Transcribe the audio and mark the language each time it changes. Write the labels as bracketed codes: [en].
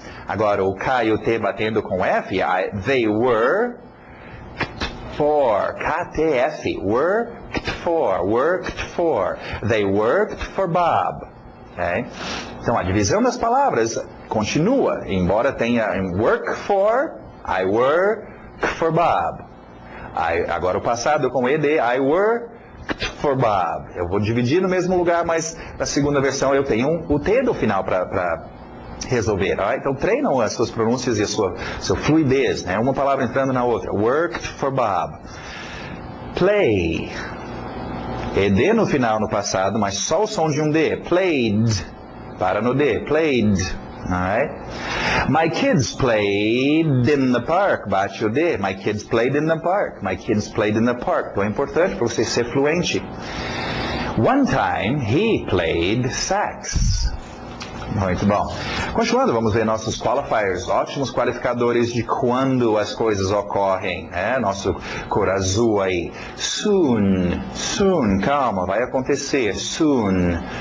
[pt] Agora o cai o T batendo com F. [en] They worked for. [pt] KTF. [en] Worked for. They worked for Bob. Okay? [pt] Então a divisão das palavras continua, embora tenha work for, [en] I work for Bob. [pt] Agora o passado com ed, [en] I worked for Bob. [pt] Eu vou dividir no mesmo lugar, mas na segunda versão eu tenho o T do final para resolver. Right? Então treinam as suas pronúncias e a sua fluidez, né? Uma palavra entrando na outra. [en] Worked for Bob. Play. [pt] ED no final, no passado, mas só o som de um D. [en] Played. [pt] Para no D. [en] Played. Alright? My kids played in the park. [pt] Bate o D. [en] My kids played in the park. My kids played in the park. [pt] Então é importante para você ser fluente. [en] One time, he played sax. [pt] Muito bom. Continuando, vamos ver nossos qualifiers, ótimos qualificadores de quando as coisas ocorrem. Nosso cor azul aí. Soon, calma, vai acontecer. Soon.